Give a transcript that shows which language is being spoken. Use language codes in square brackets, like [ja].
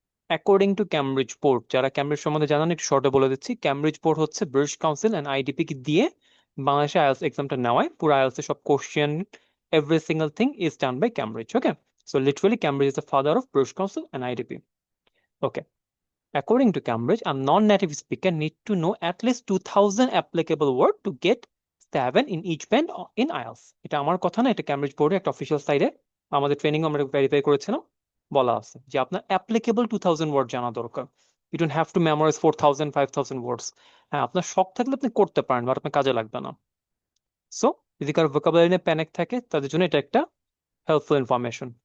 [bn] According to Cambridge board, যারা Cambridge সম্বন্ধে জানান একটু শর্টে বলে দিচ্ছি, ক্যামব্রিজ বোর্ড হচ্ছে ব্রিটিশ কাউন্সিল অ্যান্ড আইডিপি কে দিয়ে বাংলাদেশে আইএলটিএস এক্সামটা নেওয়ায়। [en] পুরো আইএলটিএস এর সব question, every single thing is done by Cambridge. Okay, so literally Cambridge is the father of British council and IDP. Okay, according to Cambridge, a non-native speaker need to know at least 2000 applicable word to get 7 in each band in IELTS. [bn] এটা আমার কথা না, এটা Cambridge বোর্ডের একটা official সাইটে আমাদের training আমরা ভেরিফাই করেছিলাম, বলা আছে যে আপনার অ্যাপ্লিকেবল 2000 ওয়ার্ড জানা দরকার। You don't have to memorise 4000 5000 ওয়ার্ডস। হ্যাঁ, আপনার শখ থাকলে আপনি করতে পারেন, বাট আপনার কাজে লাগবে না। সো যদি কারো ভোকাবুলারি নিয়ে প্যানিক থাকে তাদের জন্য এটা একটা হেল্পফুল ইনফরমেশন।